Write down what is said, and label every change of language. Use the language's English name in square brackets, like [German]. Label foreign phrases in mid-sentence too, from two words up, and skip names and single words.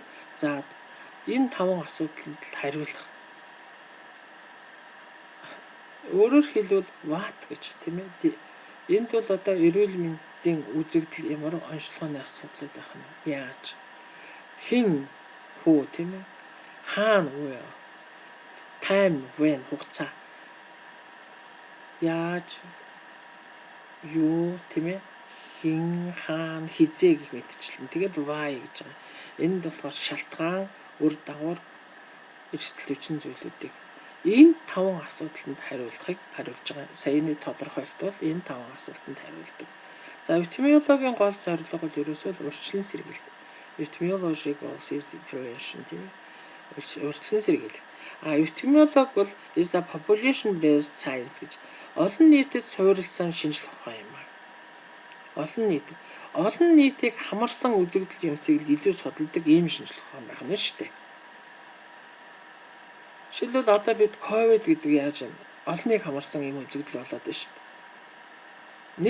[Mongolian] За энэ 5 асуудалд хариулах. Өөрөөр хэлбэл what гэж тийм ээ. Энд бол одоо эрүүл мэндийн үзэгдэл ямар онцлогооны асуудлууд байх нь яаж хэн хүү тийм ээ хаана вэ [English] time when [Mongolian] хугацаа яаж юу тийм ээ хин хаан хизээ гэх мэтчлэн. Тэгээд why гэж байгаа. Энд болохоор шалтгаан, үр дагавар, эрсдэл хүчин зүйлүүдийг энэ 5 асуудалд хариулахыг хариулж байгаа. Саяны тодорхойлт бол энэ 5 асуултанд хариулдаг. За эпидемиологийн гол зорилго бол ерөөсөө урьдчилан сэргийлэх. [English] Epidemiology goals is prevention [Mongolian] тийм ээ. Урьдчилан сэргийлэх. Epidemiology бол [English] is a population based science [Mongolian] гэж олон нийтэд суурилсан шинжилгээ ухаан юм. Олон нийтийг хамарсан үзэгдэл юмсыг илүү судалдаг ийм шинжилгээ ухаан байх нь шүү дээ. Жишээлбэл одоо бид ковид гэдэг яаж юм? Олныг хамарсан ийм үзэгдэл болоод байна шүү дээ.